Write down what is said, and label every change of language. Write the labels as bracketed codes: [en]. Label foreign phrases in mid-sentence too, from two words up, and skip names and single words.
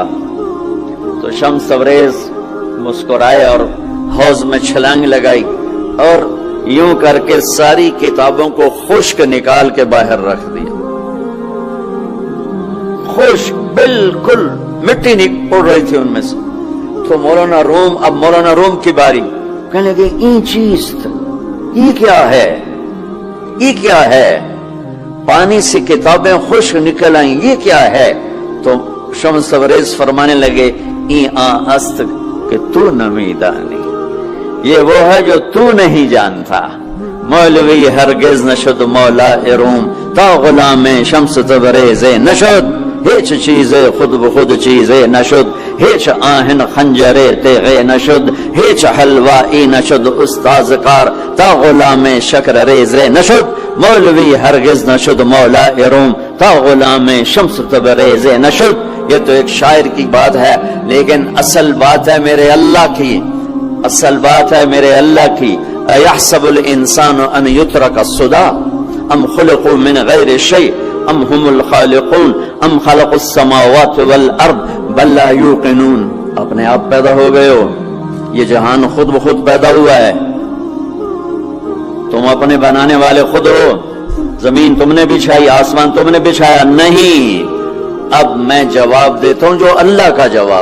[ur] تو شمس تبریز مسکرائے اور حوض میں چھلانگ لگائی اور یوں کر کے ساری کتابوں کو خشک نکال کے باہر رکھ دیا، خشک، بالکل مٹی اڑ رہی تھی ان میں سے۔ تو مولانا روم کی باری، کہنے لگے [fa] این چیز، [ur] یہ کیا ہے؟ یہ کیا ہے؟ پانی سے کتابیں خشک نکل آئیں، یہ کیا ہے؟ تو شمس تبریز فرمانے لگے [fa] این است کہ تو نمیدانی، [ur] یہ وہ ہے جو تو نہیں جانتا۔ [fa] مولوی هرگز نشد مولای روم تا غلام شمس تبریز نشد. هیچ چیز خود به خود چیز نشد، هیچ آهن خنجر تیغ نشد، هیچ حلوائی نشد استاذ کار تا غلام شکر ریز نشد. مولوی ہرگز نشد مولای روم تا غلام شمس تبریز نشد. [ur] یہ تو ایک شاعر کی بات ہے، لیکن اصل بات ہے میرے اللہ کی، اصل بات ہے میرے اللہ کی. [ar] ایحسب الانسان ان یترک السدى ام خلقوا من غیر شیء ام هم الخالقون ام خلق السماوات والارض بل لا یوقنون. [ur] اپنے آپ پیدا ہو گئے ہو، یہ جہان خود بخود پیدا ہوا ہے، تم اپنے بنانے والے خود ہو. زمین تم نے بچھائی، آسمان تم نے بچھایا نہیں. اب میں جواب دیتا ہوں جو اللہ کا جواب.